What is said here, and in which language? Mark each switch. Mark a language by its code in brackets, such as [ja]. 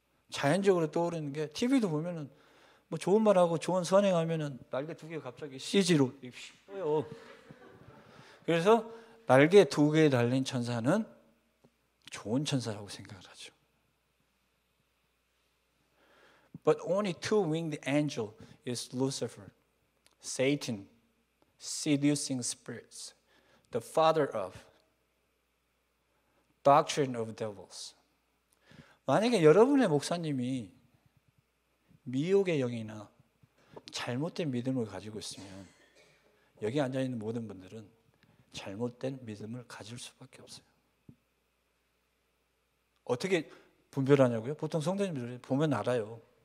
[ko] 자연적으로 떠오르는 게 TV도 보면은 뭐 좋은 말하고 좋은 선행하면은 날개 두 개 갑자기 CG로 휘어요. 그래서 날개 두 개 달린 천사는 좋은 천사라고 생각을 하죠. [en] But only two-winged angel is Lucifer, Satan, seducing spirits, the father of doctrine of devils. [ko] 만약에 여러분의 목사님이 미혹의 영이나 잘못된 믿음을 가지고 있으면 여기 앉아있는 모든 분들은 잘못된 믿음을 가질 수밖에 없어요. 어떻게 분별하냐고요? 보통 성도님들이 보면 알아요.